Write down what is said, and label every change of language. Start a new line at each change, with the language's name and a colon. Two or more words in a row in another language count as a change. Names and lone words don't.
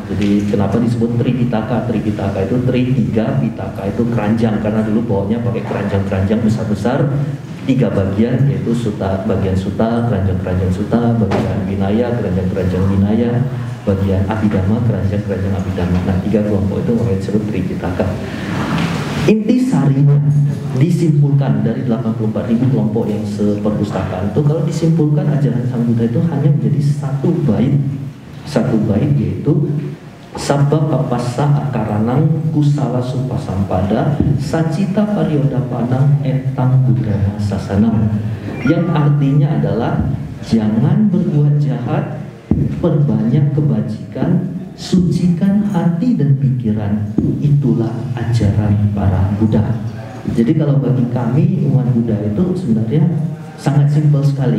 Indonesian: Jadi kenapa disebut Tripitaka? Tripitaka itu tiga, pitaka itu keranjang, karena dulu bawahnya pakai keranjang-keranjang besar-besar, 3 bagian, yaitu sutta, bagian sutta, keranjang-keranjang sutta, bagian winaya, keranjang-keranjang winaya, bagian abhidhamma, keranjang-keranjang abhidhamma. Nah, 3 kelompok itu makanya disebut Tripitaka. Inti sarinya disimpulkan dari 84.000 kelompok yang seperpustakaan itu, kalau disimpulkan ajaran Sang Buddha itu hanya menjadi satu bait,
Pali: yaitu Sabba papassa akaranang kusala supasampada sacita pariodapanang etang buddhana sasanam,
Indonesian: yang artinya adalah jangan berbuat jahat, perbanyak kebajikan, sucikan hati dan pikiran, itulah ajaran para Buddha. Jadi kalau bagi kami umat Buddha itu sebenarnya sangat simpel sekali.